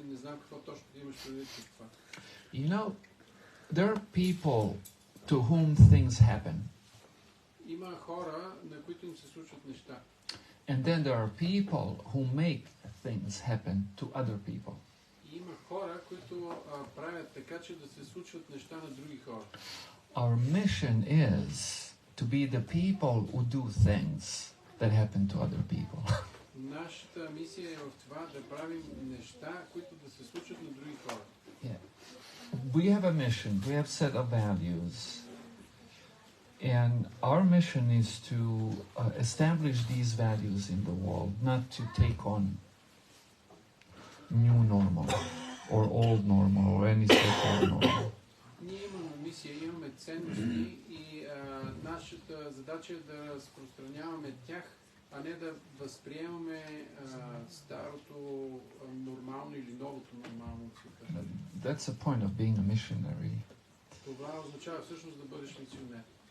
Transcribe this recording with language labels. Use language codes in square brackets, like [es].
[bg] Не знам какво точно имаш предвид под това. [en] You know, there are people to whom things happen, [bg] Има хора, на които им се случват неща. [en] and then there are people who make things happen to other people. [bg] И има хора, които правят така, че да се случват неща на други хора. [en] Our mission is to be the people who do things that happen to other people. [bg] Нашата мисия е в това да правим неща, които да се случват на други хора. [en] Yeah. We have a mission, we have set of values, and our mission is to establish these values in the world, not to take on new normal or old normal or any so-called normal. [bg] Ние имаме мисия, имаме ценности и нашата задача е да разпространяваме тях, а не да възприемаме старото нормално или новото нормално в света. [en] That's the point of being a missionary. [bg] Това означава всъщност да бъдеш мисионер.